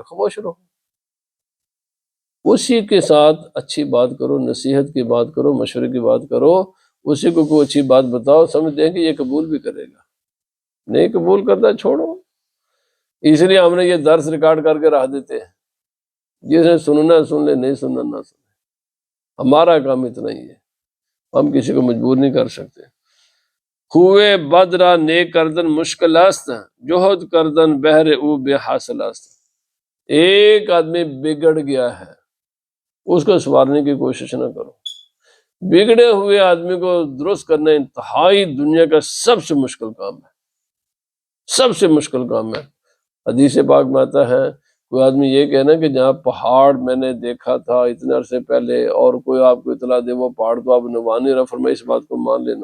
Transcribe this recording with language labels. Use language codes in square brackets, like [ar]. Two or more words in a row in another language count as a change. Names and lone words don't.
[ur] خاموش رہو، اسی کے ساتھ اچھی بات کرو، نصیحت کی بات کرو، مشورے کی بات کرو، اسی کو کوئی اچھی بات بتاؤ، سمجھتے ہیں کہ یہ قبول بھی کرے گا، نہیں قبول کرتا چھوڑو۔ اس لیے ہم نے یہ درس ریکارڈ کر کے رکھ دیتے ہیں، جس نے سننا سن لے، نہیں سننا نہ سنے، ہمارا کام اتنا ہی ہے، ہم کسی کو مجبور نہیں کر سکتے۔ [fa] خوے بد را نیک کردن مشکل است، جوہد کردن بہر او بے حاصل است۔ [ur] ایک آدمی بگڑ گیا ہے، اس کو سنوارنے کی کوشش نہ کرو۔ بگڑے ہوئے آدمی کو درست کرنا انتہائی دنیا کا سب سے مشکل کام ہے، سب سے مشکل کام ہے۔ حدیث پاک میں آتا ہے کوئی آدمی یہ کہنا کہ جہاں پہاڑ میں نے دیکھا تھا اتنے عرصے پہلے، اور کوئی آپ کو اطلاع دے وہ پہاڑ تو آپ نبھا نہیں رہا، فرمایا اس بات کو مان لینا۔